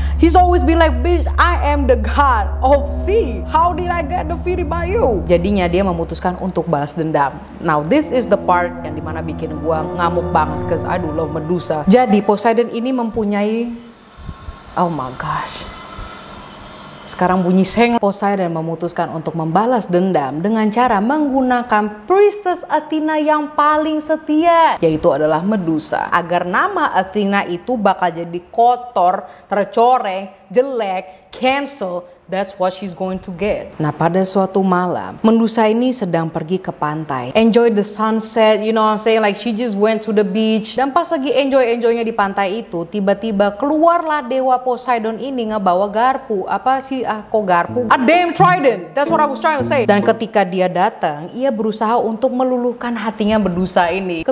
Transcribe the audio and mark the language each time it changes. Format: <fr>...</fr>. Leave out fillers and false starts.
<en>He's always been like, bitch, I am the god of sea. How did I get defeated by you?</en> <id>Jadinya dia memutuskan untuk balas dendam.</id> <en>Now this is the part</en> <id>yang dimana bikin gua ngamuk banget,</id> <en>cause I do love Medusa.</en> <id>Jadi Poseidon ini mempunyai,</id> <en>oh my gosh,</en> <id>Sekarang bunyi seng. Poseidon memutuskan untuk membalas dendam dengan cara menggunakan priestess Athena yang paling setia, yaitu adalah Medusa. Agar nama Athena itu bakal jadi kotor, tercoreng, jelek, cancel.</id> <en>That's what she's going to get.</en> <id>Nah, pada suatu malam, Medusa ini sedang pergi ke pantai.</id> <en>Enjoy the sunset, you know what I'm saying? Like she just went to the beach.</en> <id>Dan pas lagi enjoy-enjoynya di pantai itu, tiba-tiba keluarlah dewa Poseidon ini ngebawa garpu. Apa sih? Kok garpu?</id> <en>A damn trident. That's what I was trying to say.</en> <id>Dan ketika dia datang, ia berusaha untuk meluluhkan hatinya Medusa ini.</id>